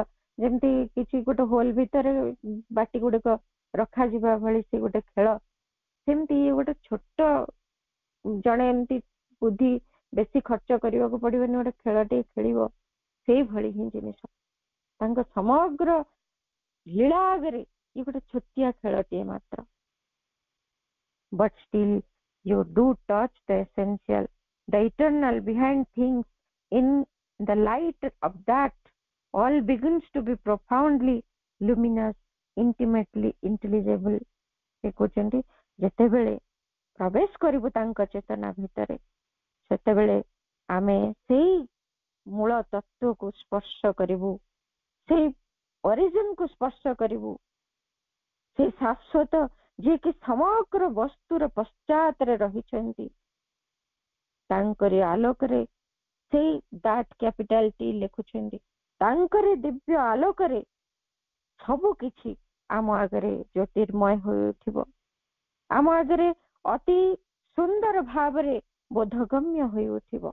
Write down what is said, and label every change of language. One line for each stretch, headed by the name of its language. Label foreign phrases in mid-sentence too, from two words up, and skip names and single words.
Odia: ଯେମିତି କିଛି ଗୋଟେ ହୋଲ ଭିତରେ ବାଟି ଗୁଡିକ ରଖାଯିବା ଭଳି ସେ ଗୋଟେ ଖେଳ, ସେମିତି ଗୋଟେ ଛୋଟ, ଜଣେ ଏମିତି ବୁଦ୍ଧି ବେଶୀ ଖର୍ଚ୍ଚ କରିବାକୁ ପଡିବନି, ଗୋଟେ ଖେଳଟେ ଖେଳିବ, ସେଇଭଳି ହିଁ ଜିନିଷ। ତାଙ୍କ ସମଗ୍ର ଲୀଳା ଆଗରେ ଇଏ ଗୋଟେ ଛୋଟିଆ ଖେଳଟିଏ ମାତ୍ର।
English: But still you do touch the essential, the eternal behind things. In the light of that, all begins to be profoundly luminous, intimately intelligible.
Odia: ସେ କହୁଛନ୍ତି ଯେତେବେଳେ ପ୍ରବେଶ କରିବୁ ତାଙ୍କ ଚେତନା ଭିତରେ, ସେତେବେଳେ ଆମେ ସେଇ ମୂଳ ତତ୍ଵକୁ ସ୍ପର୍ଶ କରିବୁ, ସେଇ ଅରିଜିନକୁ ସ୍ପର୍ଶ କରିବୁ, ସେଇ ଶାଶ୍ୱତ ଯିଏକି ସମଗ୍ର ବସ୍ତୁର ପଶ୍ଚାତରେ ରହିଛନ୍ତି, ତାଙ୍କରି ଆଲୋକରେ, ସେଇ
English: that capital T
Odia: ଲେଖୁଛନ୍ତି, ତାଙ୍କରି ଦିବ୍ୟ ଆଲୋକରେ ସବୁ କିଛି ଆମ ଆଗରେ ଜ୍ୟୋତିର୍ମୟ ହୋଇ ଉଠିବ, ଆମ ଆଗରେ ଅତି ସୁନ୍ଦର ଭାବରେ ବୋଧଗମ୍ୟ ହୋଇ ଉଠିବ।